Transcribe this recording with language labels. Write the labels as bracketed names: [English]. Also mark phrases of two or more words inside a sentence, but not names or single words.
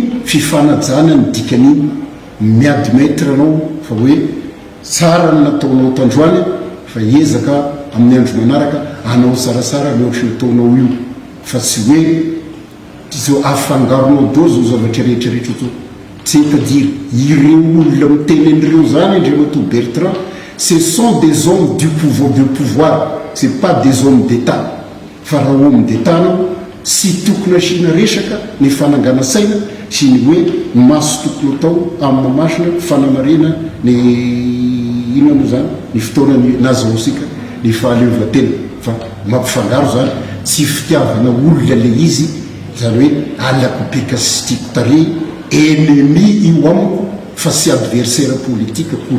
[Malagasy] fifanajana ny dikan'iny miadimetra anao fa hoe tsara ny nataonao tandroany fa ezaka amin'ny andro manaraka anao sarasara leoatra nataonao io fa tsy hoe zao afangaronao do zao zavatra rehetrarehetra zao [French] c'est-à-dire [Malagasy] ireo olona miteny an'ireo zany Andriamatoa Bertrand, [French] ce sont des hommes du pouvoir, c'est pas des hommes d'État. [Malagasy] Fa raha [French] homme d'État [Malagasy] anao sy tokony asiana resaka ny fanangana saina sy ny hoe maso tokony atao amin'ny mamasina fanamarena ny ino moa zany ny fotoanany nazahosika ny fahaleovatena fa mampifangaro zany tsy fitiavana olona le izy zany hoe alakopika sy tiako tare ennemi io amiko fa sy [French] adversaire politique [Malagasy] koa